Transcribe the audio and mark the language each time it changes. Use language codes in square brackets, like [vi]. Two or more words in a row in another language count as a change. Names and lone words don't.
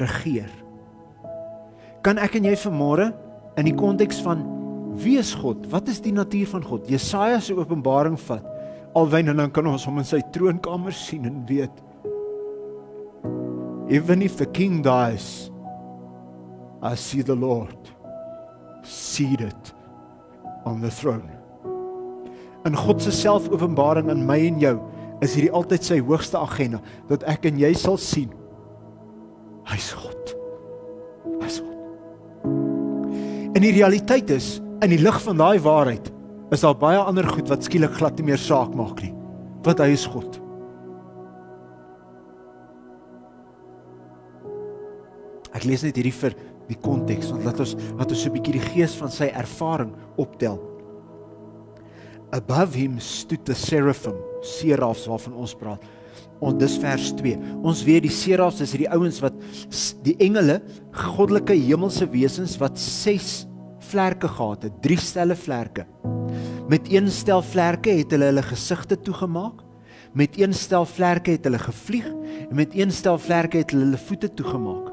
[af] Kan ek en jy vanmôre in die konteks van wie is God? Wat is die natuur van God? Jesaja se openbaring vat alwyn en dan kan ons hom in sy troonkamer sien en weet, [en] even if the king dies, I see the Lord seated on the throne. [af] In God se selfopenbaring in my en jou is hierdie altyd sy hoogste agenda, dat ek en jy sal sien, hy's God. Hy's God. En die realiteit is, in die lig van daai waarheid, is daar baie ander goed wat skielik glad nie meer saak maak nie, want hy is God. Ek lees net hierdie vir die konteks, want laat ons so 'n bietjie die gees van sy ervaring optel. [en] Above him stood the seraphim, [af] serafs waarvan ons praat. En dis vers 2. Ons weet die serafs is hierdie ouens wat die engele, goddelike hemelse wesens wat 6 vlerke gehad het, 3 stelle vlerke. Met 1 stel vlerke het hulle gesigte toegemaak, met 1 stel vlerke het hulle gevlieg, en met 1 stel vlerke het hulle voete toegemaak.